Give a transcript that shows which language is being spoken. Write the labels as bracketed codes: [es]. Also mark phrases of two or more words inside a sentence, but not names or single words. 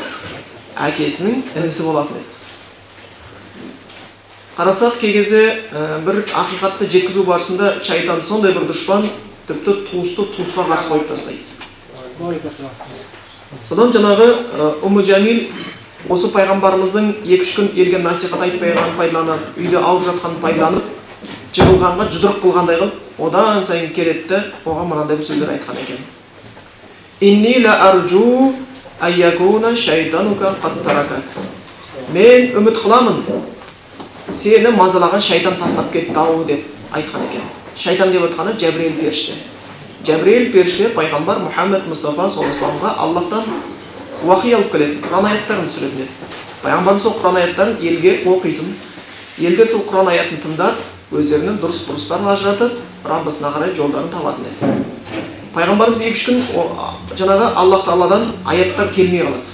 [kk] Әкесінің інісі болатын еді. Қарасақ кей кезде бір ақиқатты жеткізу барысында шайтан сондай бір дұшпан тіпті туысты туысқа қарсы қойып тастайды. Содан жаңағы Умму Джамил осы пайғамбарымыздың 2-3 күн елге насихат айтпағанын пайдаланып, үйде ауырып жатқанын пайдаланып, жығылғанға жұдырық қылғандай қылып, одан сайын келеді, оған мынандай бір сөздер айтқан екен. [ar] إني لأرجو أن يكون شيطانك قد تركك. [kk] Мен үміт қыламын, сені мазалаған шайтан тастап кетті-ау деп айтқан екен. Шайтан деп отқаны Жәбірейіл періште. Жәбірейіл періште пайғамбар Мұхаммед Мұстафа [ar] صلى الله عليه وسلم [kk] Аллахтан уахи алып келеді, Құран аяттарын түсіретін еді. Пайғамбарымыз сол Құран аяттарын елге оқитын. Елдер сол Құран аятын тыңдап, өздерінің дұрыс-бұрыстарын ажыратып, Раббысына қарай жолдарын табатын еді. Пайғамбарымыз 2-3 күн жаңағы Аллах Тағаладан аяттар келмей қалады.